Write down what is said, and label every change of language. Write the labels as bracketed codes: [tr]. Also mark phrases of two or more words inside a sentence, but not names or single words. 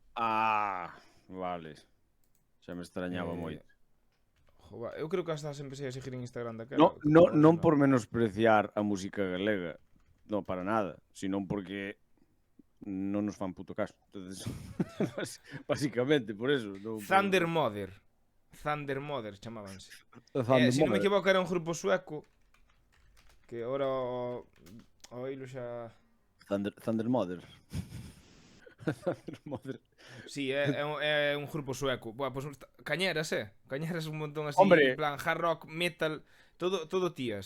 [gl] Ah, vale. Xa me extrañaba moito. Jova, eu creo que hasta [es] se empecé a seguir [gl] en Instagram daquela. Non por menospreciar a música galega, non para nada, [es] sino porque [gl] non nos fan puto caso. [es] Entonces, básicamente por eso. [gl] Thunder Mother chamábanse. Thunder Se non me Mother. equivoco era un grupo sueco que agora o hilo xa... Thunder Mother. Thunder Mother. Sí, é un grupo sueco. [es] Buah, pues, Cañeras, Cañeras un montón así, Hombre. en plan [en] hard rock, [es] metal, todo tías.